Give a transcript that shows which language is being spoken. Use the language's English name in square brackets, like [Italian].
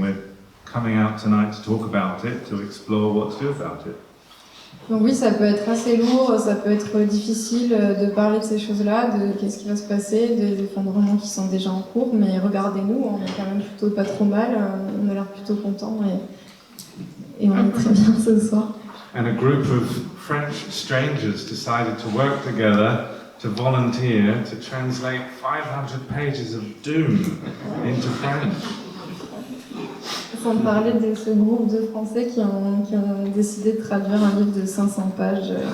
[English] We're coming out tonight to talk about it, to explore what to do about it. [French] Donc oui, ça peut être assez lourd, ça peut être difficile de parler de ces choses-là, de qu'est-ce qui va se passer, des effondrements qui sont déjà en cours, mais regardez-nous, on est quand même plutôt pas trop mal, on a l'air plutôt content et on est très bien ce soir. [English] And a group of French strangers decided to work together to volunteer to translate 500 pages of doom into French. [French] Sans parler de ce groupe de Français qui ont décidé de traduire un livre de 500 pages.